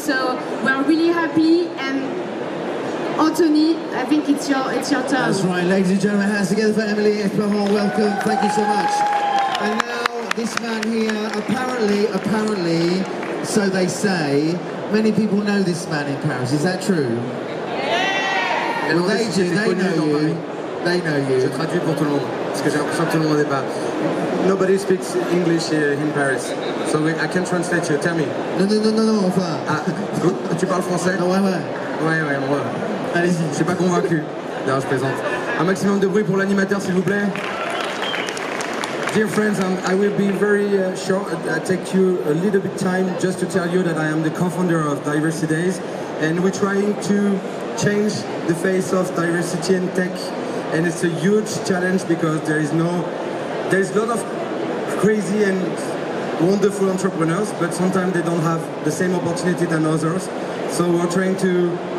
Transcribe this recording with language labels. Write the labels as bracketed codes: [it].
[en] So we're really happy, and Anthony, I think it's your turn. That's right, ladies and gentlemen, hands together for Emily Esparon. Welcome, thank you so much. And now this man here, apparently, so they say, many people know this man in Paris. Is that true? Yeah. Well, they do. They know you. They know you. [fr] Je traduis pour tout le monde, parce que j'ai l'impression que tout le monde n'est pas. [en] Nobody speaks English here in Paris, so I can translate you. Tell me. [fr] Non, enfin. Ah, tu parles français? Ah, ouais. Ouais. Allez-y. Je suis pas convaincu. Non, je plaisante. Un maximum de bruit pour l'animateur, s'il vous plaît. [en] Dear friends, I will be very short. I take you a little bit time just to tell you that I am the co-founder of Diversity Days, and we're trying to change the face of diversity and tech, and it's a huge challenge because there's a lot of crazy and wonderful entrepreneurs, but sometimes they don't have the same opportunity than others. So we're trying to